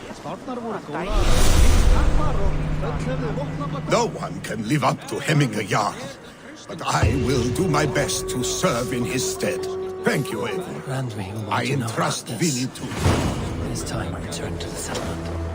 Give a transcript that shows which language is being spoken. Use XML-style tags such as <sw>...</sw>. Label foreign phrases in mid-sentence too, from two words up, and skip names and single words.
<is>Spárnar voru góðar, kappar og öll höfðu vopnafla.</is> <en>No one can live up to Hemminga Jarl, but I will do my best to serve in his stead. Thank you, Eivor. I entrust Vili to you. It is time I return to the settlement.</en>